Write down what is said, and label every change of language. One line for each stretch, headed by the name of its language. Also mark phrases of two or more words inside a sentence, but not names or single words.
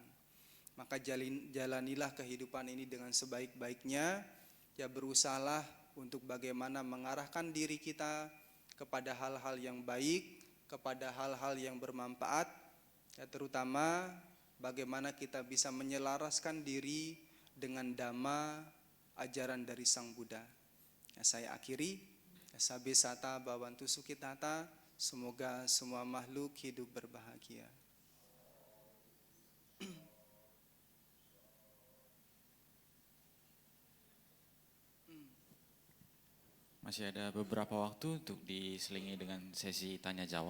Indonesian: Maka jalanilah kehidupan ini dengan sebaik-baiknya, ya berusahalah untuk bagaimana mengarahkan diri kita kepada hal-hal yang baik, kepada hal-hal yang bermanfaat, ya terutama bagaimana kita bisa menyelaraskan diri dengan dhamma, ajaran dari Sang Buddha. Ya, saya akhiri, ya,
Pali: sabe sata bhavantu sukhitata,
Indonesian: semoga semua makhluk hidup berbahagia. Masih ada beberapa waktu untuk diselingi dengan sesi tanya jawab.